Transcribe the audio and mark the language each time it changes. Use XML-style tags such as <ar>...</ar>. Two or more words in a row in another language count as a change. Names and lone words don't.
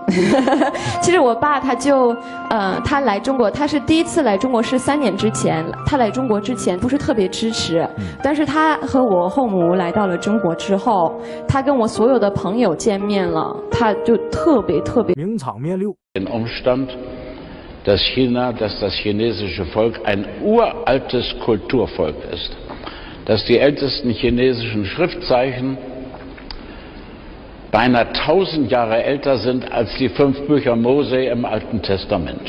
<zh>其实我爸他就他来中国，他是第一次来中国是3年之前。他来中国之前不是特别支持，但是他和我后母来到了中国之后，他跟我所有的朋友见面了，他就特别。名场面六。</zh> <de>Den Umstand, dass das chinesische Volk ein uraltes Kulturvolk ist, dass die ältesten chinesischen Schriftzeichen beinahe 1000 Jahre älter sind als die 5 Bücher Mose im Alten Testament.</de>